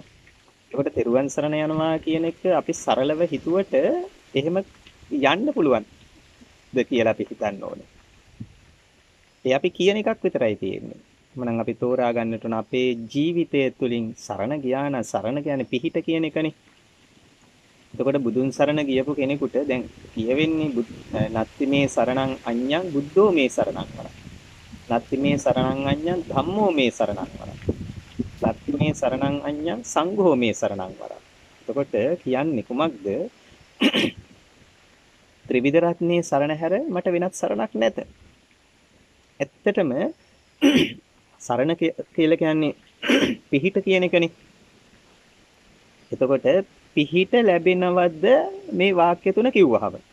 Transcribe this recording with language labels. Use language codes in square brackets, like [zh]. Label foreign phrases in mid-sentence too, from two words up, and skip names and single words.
[si] ඒකට තෙරුවන් සරණ යනවා කියන එක අපි සරලව හිතුවට එහෙම යන්න පුළුවන් ද කියලා අපි හිතන්න ඕනේ. ඒ අපි කියන එකක් විතරයි තියෙන්නේ. මනම් අපි තෝරා ගන්නට උන අපේ ජීවිතය තුළින් සරණ ගියා නම් සරණ කියන්නේ පිහිට කියන එකනේ. එතකොට බුදුන් සරණ ගියපු කෙනෙකුට දැන් කියවෙන්නේ [pi] නත්ති මේ සරණං අඤ්ඤං බුද්ධෝ මේ සරණං වරං. නත්ති මේ සරණං අඤ්ඤං ධම්මෝ මේ සරණං වරං. නත්ති මේ සරණං අඤ්ඤං සංඝෝ මේ සරණං වරං. [si] එතකොට කියන්නේ කුමක්ද? ත්‍රිවිධ රත්නේ සරණ හැර මට වෙනත් සරණක් නැත. ඇත්තටම සරණ කියලා කියන්නේ පිහිට කියන එකනේ. එතකොට පිහිට ලැබෙනවද මේ වාක්‍ය තුන කිව්වහම?